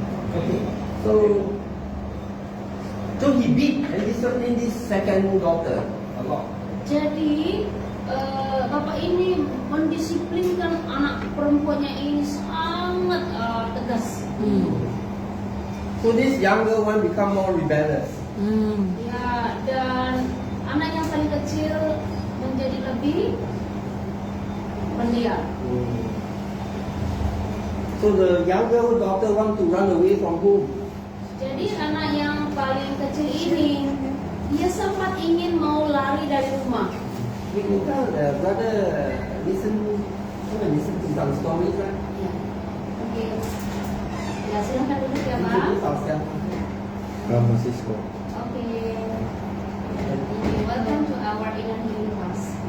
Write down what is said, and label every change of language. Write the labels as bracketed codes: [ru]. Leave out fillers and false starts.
[en] Okay, so he beat and disciplined this second daughter a lot. [id] Jadi bapak ini mendisiplinkan anak perempuannya ini sangat tegas. [en] So this younger one become more rebellious. [id] Ya, dan anak yang paling kecil menjadi lebih pendiam. [en] So the younger daughter want to run away from home. [id] Jadi anak yang paling kecil ini dia sempat ingin mau lari dari rumah. [en] We can tell the brother listen to some stories, right? [id] Ya. Oke. Ya, silahkan duduk ya, Pak. [en] Introduce ourselves. Francisco. [id] Oke. [en] Welcome to our inner healing class.